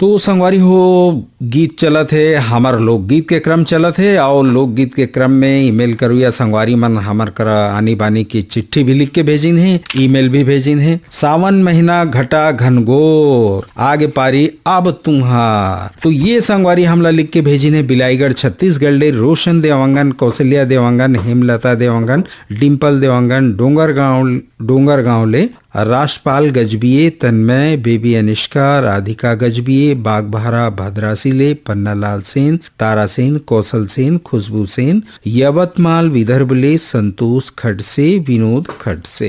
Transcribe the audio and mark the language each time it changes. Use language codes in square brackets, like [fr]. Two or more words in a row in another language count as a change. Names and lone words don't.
[hne] तो संगवारी हो गीत चलत है, हमार लोकगीत के क्रम चलत है और लोकगीत के क्रम में ईमेल करू या संगवारी मन हमार करा आनी बानी की चिट्ठी भी लिख के भेजिन है, ईमेल भी भेजिन है। सावन महीना घटा घनघोर आगे पारी अब तुम्हार, तो ये संगवारी हमला लिख के भेजिन है बिलाईगढ़ छत्तीसगढ़ ले रोशन देवांगन, कौशल्या देवांगन, हेमलता देवांगन, डिम्पल देवांगन, डोंगर गांव ले राष्ट्रपाल गजबिये, तन्मय, बेबी अनिष्का, राधिका गजबिये, बागबहरा भद्रासी ले पन्नालाल सेन, तारा सेन, कौशल सेन, खुशबू सेन, यवतमाल विदर्भ ले संतोष खडसे, विनोद खडसे।